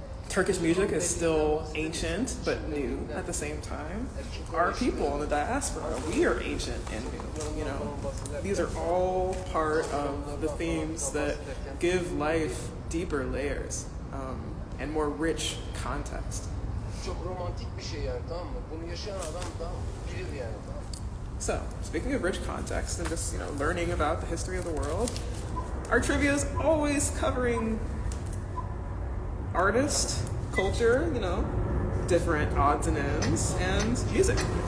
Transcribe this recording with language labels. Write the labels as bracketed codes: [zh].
[en] Turkish music is still ancient but new at the same time. Our people in the diaspora, we are ancient and new, you know. These are all part of the themes that give life deeper layers and more rich context. [tr] Çok romantik bir şey yani, tamam mı? Bunu yaşayan adam da bilir yani, tamam mı? [en] So, speaking of rich context and just, you know, learning about the history of the world, our trivia is always covering artist, culture, you know, different odds and ends, and music.